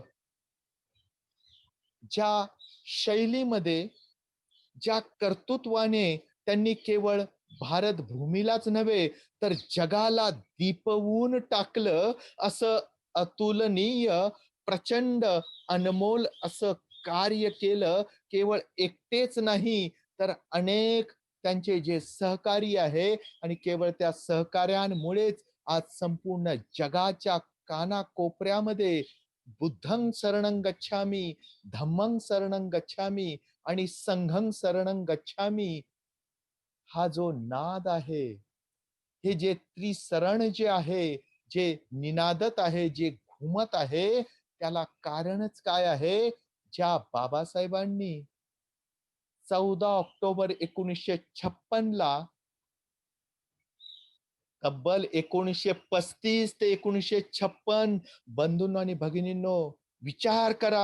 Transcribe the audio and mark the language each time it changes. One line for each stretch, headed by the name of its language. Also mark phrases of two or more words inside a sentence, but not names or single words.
Marathi: ज्या शैलीमध्ये, ज्या कर्तृत्वाने त्यांनी केवळ भारत भूमीलाच नव्हे, तर जगाला दिपवून टाकलं, असं अतुलनीय, प्रचंड, अनमोल असं कार्य केलं. केवळ एकटेच नाही, तर अनेक त्यांचे जे सहकारी आहे आणि केवळ त्या सहकार्यांमुळेच आज संपूर्ण जगाच्या कानाकोपऱ्यामध्ये
Pali: बुद्धं शरणं गच्छामि, धम्मं शरणं गच्छामि
Marathi: आणि
Pali: संघं शरणं गच्छामि,
Marathi: हा जो नाद आहे, हे जे त्रिसरण जे आहे, जे निनादत आहे, जे घुमत आहे, त्याला कारणच काय आहे? ज्या बाबासाहेबांनी 14 ऑक्टोबर 1956 ला तब्बल 1935 ते 1956, बंधूंनो आणि भगिनींनो, विचार करा.